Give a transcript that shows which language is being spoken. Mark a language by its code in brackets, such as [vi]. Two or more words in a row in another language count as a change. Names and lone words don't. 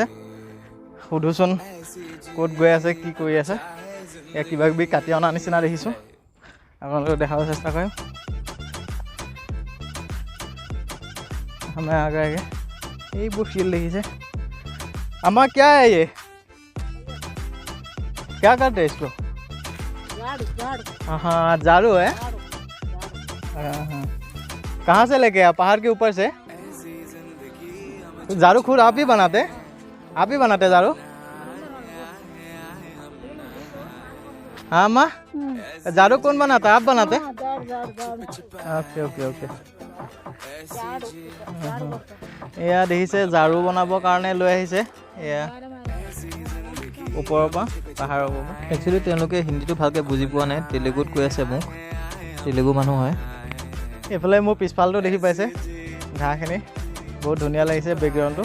[as] সোধোচোন ক'ত গৈ আছে, কি কৰি আছে। এয়া কিবা কিবি কাটি অনা নিচিনা দেখিছোঁ, আপোনালোকে দেখাব চেষ্টা কৰিম। আমাৰ আগে আগে এইবোৰ শিল দেখিছে। [hi] আমাৰ क्या है ये, क्या करते हैं इसको? हाँ झाड़ू है। हाँ, कहाँ से लेके आया? पहाड़ के ऊपर से? झाड़ू खुद आप ही बनाते? आप ही बनाते झाड़ू? हाँ माँ, झाड़ू कौन बनाता? आप बनाते? [en] OK OK OK. [as] এয়া দেখিছে ঝাৰু বনাবৰ কাৰণে লৈ আহিছে। এয়া ওপৰৰ পৰা, পাহাৰৰ ওপৰৰ পৰা। একচুৱেলি তেওঁলোকে হিন্দীটো ভালকৈ বুজি পোৱা নাই, তেলেগুত কৈ আছে মোক। তেলেগু মানুহ হয়। এইফালে মোৰ পিছফালটো দেখি পাইছে, ঘাঁহখিনি বহুত ধুনীয়া লাগিছে বেকগ্ৰাউণ্ডটো।